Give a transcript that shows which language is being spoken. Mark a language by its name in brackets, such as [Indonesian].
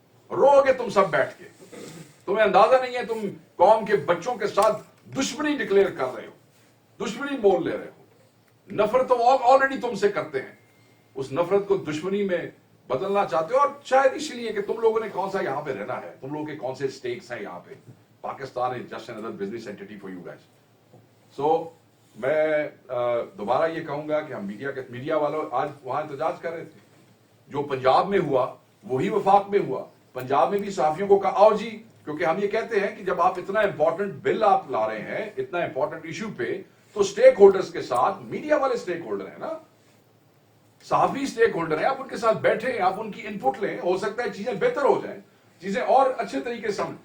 [Urdu] رو گے تم سب بیٹھ کے. تمہیں اندازہ نہیں ہے تم قوم کے بچوں کے ساتھ دشمنی ڈکلیئر کر رہے ہو, دشمنی بول لے رہے ہو. نفرت تو آلریڈی تم سے کرتے ہیں, اس نفرت کو دشمنی میں بدلنا چاہتے ہو, اور شاید اس لیے کہ تم لوگوں نے کون سا یہاں پہ رہنا ہے, تم لوگوں کے کون سے سٹیکس ہیں یہاں پہ. [English] Pakistan is just another business entity for you guys. [Urdu] So میں دوبارہ یہ کہوں گا کہ ہم میڈیا والوں آج وہاں احتجاج کر رہے تھے. جو پنجاب میں ہوا وہی وفاق میں ہوا. پنجاب میں بھی صحافیوں کو کہا آؤ جی, کیونکہ ہم یہ کہتے ہیں کہ جب آپ اتنا امپورٹنٹ بل آپ لا رہے ہیں, اتنا امپورٹنٹ ایشو پہ, تو اسٹیک ہولڈرز کے ساتھ, میڈیا والے اسٹیک ہولڈر ہیں نا, صحافی اسٹیک ہولڈر ہیں, آپ ان کے ساتھ بیٹھیں, آپ ان کی ان پٹ لیں, ہو سکتا ہے چیزیں بہتر ہو جائیں, چیزیں اور اچھے طریقے سے.